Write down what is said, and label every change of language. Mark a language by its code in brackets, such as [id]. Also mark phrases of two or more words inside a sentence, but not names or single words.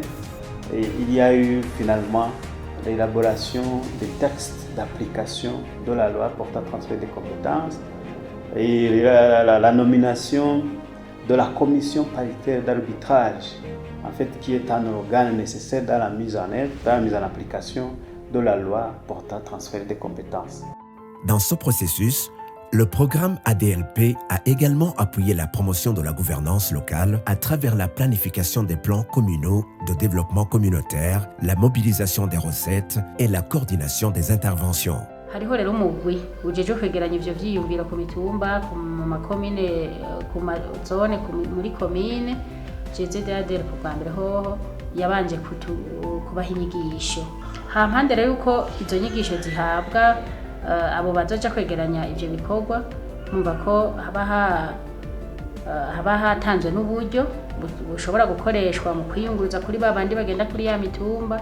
[fr] il y a eu finalement l'élaboration des textes d'application de la loi portant transfert des compétences et la nomination de la commission paritaire d'arbitrage, en fait, qui est un organe nécessaire dans la mise en œuvre, dans la mise en application de la loi portant transfert des compétences. Dans ce processus, le programme ADLP a également appuyé la promotion de la gouvernance locale à travers la planification des plans communaux de développement communautaire, la mobilisation des recettes et la coordination des interventions. [rn] Hariho rero umugwi ujeje kwegeranya ivyo vyiyumviro ku mitumba, ku makomine, ku mazone, muri komine. GZDADLP kwa mbere hoho yabanje kubaha inyigisho. Hampande rero yuko izo nyigisho zihabwa abo bazoja kwegeranya ivyo bikorwa, numva ko haba hatanzwe n'uburyo bushobora gukoreshwa mu kwiyunguruza kuri babandi bagenda kuri ya mitumba.